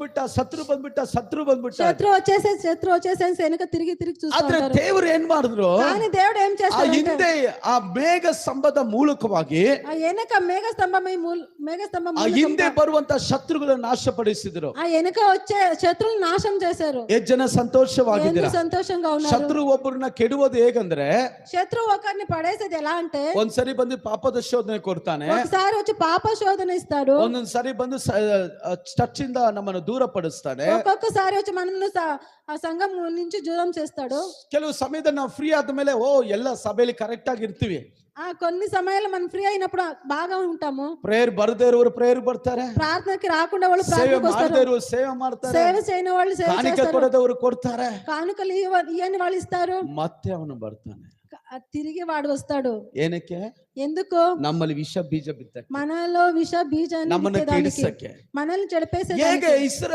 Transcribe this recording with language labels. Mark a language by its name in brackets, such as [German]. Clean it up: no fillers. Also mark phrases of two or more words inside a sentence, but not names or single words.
[Kannada] ಬಂದ್ಬಿಟ್ಟ, ಶತ್ರು ಬಂದ್ಬಿಟ್ಟ. [Telugu] శత్రు వచ్చేసేసి వెనక తిరిగి చూస్తూ [Kannada] ಆದ್ರೆ [Telugu] ఉంటారు. [Kannada] ದೇವರು ಏನ್ ಮಾಡಿದ್ರು, [Telugu] కానీ దేవుడు ఏం [Kannada] ಆ [Telugu] చేస్తాడంటే [Kannada] ಹಿಂದೆ ಆ ಮೇಘ ಸ್ತಂಭದ ಮೂಲಕವಾಗಿ [Telugu] ఆ వెనక మేఘస్తంభం [Kannada] ಆ ಹಿಂದೆ ಬರುವಂತ ಶತ್ರುಗಳನ್ನು ನಾಶಪಡಿಸಿದ್ರು. [Telugu] ఆ వెనక వచ్చే శత్రువులను నాశనం చేశారు. [Kannada] ಎಷ್ಟು ಜನ ಸಂತೋಷವಾಗಿದ್ದೀರಾ? [Telugu] సంతోషంగా ఉన్నారు. [Kannada] ಶತ್ರು ಒಬ್ಬರನ್ನ ಕೆಡುವುದು ಹೇಗಂದ್ರೆ, [Telugu] శత్రువు ఒకరిని పడేసేది ఎలా అంటే [Kannada] ಒಂದ್ಸರಿ ಬಂದು ಪಾಪದ ಶೋಧನೆ ಕೊಡ್ತಾನೆ, [Telugu] ఒకసారి వచ్చి పాప శోధన ఇస్తాడు, [Kannada] ಒಂದೊಂದ್ ಸರಿ ಬಂದು ಚರ್ಚ್ ಇಂದ ನಮ್ಮನ್ನು ದೂರ ಪಡಿಸ್ತಾನೆ, [Telugu] ఒక్కొక్కసారి వచ్చి మనల్ని ఆ సంఘం నుంచి దూరం చేస్తాడు. [Kannada] ಕೆಲವು ಸಮಯದಲ್ಲಿ ನಾವು ಫ್ರೀ ಆದ್ಮೇಲೆ ಎಲ್ಲ ಸಭೆಯಲ್ಲಿ ಕರೆಕ್ಟ್ ಆಗಿ ಇರ್ತೀವಿ. [Telugu] కొన్ని సమయాల్లో మనం ఫ్రీ అయినప్పుడు బాగా ఉంటాము. [Kannada] ಪ್ರೇಯರ್ ಬರದೇ ಇರೋರು ಪ್ರೇಯರ್ ಬರ್ತಾರೆ, [Telugu] ప్రార్థనకి రాకుండా వాళ్ళు [Kannada] ಸೇವೆ [Telugu] ప్రార్థనకు [Kannada] ಮಾಡದೇ [Telugu] వస్తారు, [Kannada] ಇರೋರು ಸೇವೆ ಮಾಡ್ತಾರೆ, [Telugu] సేవ చేయని వాళ్ళు సేవ [Kannada] ಕಾಣಿಕೆ [Telugu] చేస్తారు, [Kannada] ಕೊಡದವರು ಕೊಡ್ತಾರೆ, [Telugu] కానుకలు ఇయ్యని వాళ్ళు ఇస్తారు. [Kannada] ಮತ್ತೆ ಅವನು ಬರ್ತಾನೆ. [Telugu] తిరిగి వాడు వస్తాడు. [Kannada] ಏನಕ್ಕೆ? [Telugu] ఎందుకు? [Kannada] ನಮ್ಮಲ್ಲಿ ವಿಷ ಬೀಜ ಬಿತ್ತಕ್ಕೆ, [Telugu] మనలో విష బీజాన్ని [Kannada] ನಮ್ಮನ್ನು [Telugu] విత్తడానికి, [Kannada] ಕೆಡಿಸಕ್ಕೆ. [Telugu] మనల్ని చెడిపేసే [Kannada] ಹೇಗೆ ಇಸ್ರಾಯೇಲ್